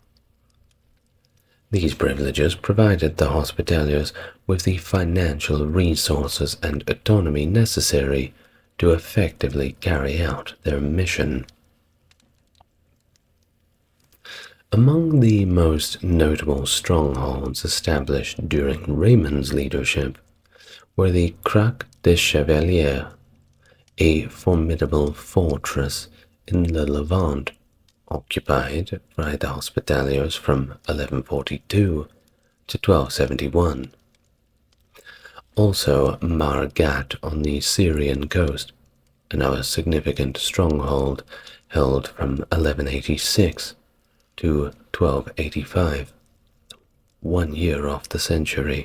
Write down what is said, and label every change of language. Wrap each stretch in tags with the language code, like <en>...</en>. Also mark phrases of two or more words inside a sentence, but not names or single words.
<en>These privileges provided the Hospitallers with the financial resources and autonomy necessary to effectively carry out their mission. Among the most notable strongholds established during Raymond's leadership were the Crac des Chevaliers, a formidable fortress in the Levant, occupied by the Hospitallers from 1142 to 1271. Also Margat on the Syrian coast, another significant stronghold held from 1186 to 1285, 1 year off the century.</en>